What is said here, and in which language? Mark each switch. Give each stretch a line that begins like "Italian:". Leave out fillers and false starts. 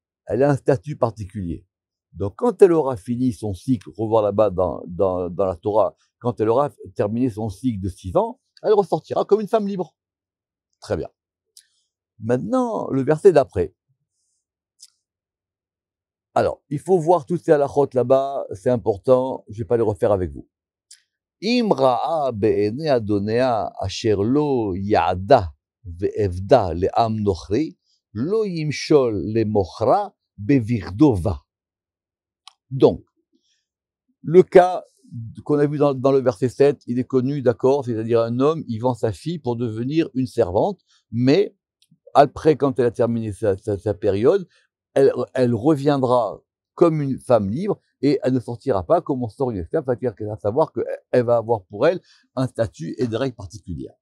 French: Elle a un statut particulier. Donc quand elle aura fini son cycle, revoir là-bas dans la Torah, quand elle aura terminé son cycle de 6 ans, elle ressortira comme une femme libre. Très bien. Maintenant, le verset d'après. Alors, il faut voir toutes ces halakhot là-bas, c'est important, je ne vais pas les refaire avec vous.
Hebrew: אם ראה בעיני אדוניה אשר לא יעדה ועבדה לעם נוכרי, לא ימשול למוכרה בבגדו בה.
French: Donc, le cas qu'on a vu dans le verset 7, il est connu, d'accord, c'est-à-dire un homme, il vend sa fille pour devenir une servante, mais après, quand elle a terminé sa période, elle reviendra comme une femme libre et elle ne sortira pas comme on sort une esclave, c'est-à-dire qu'elle va savoir qu'elle va avoir pour elle un statut et des règles particulières.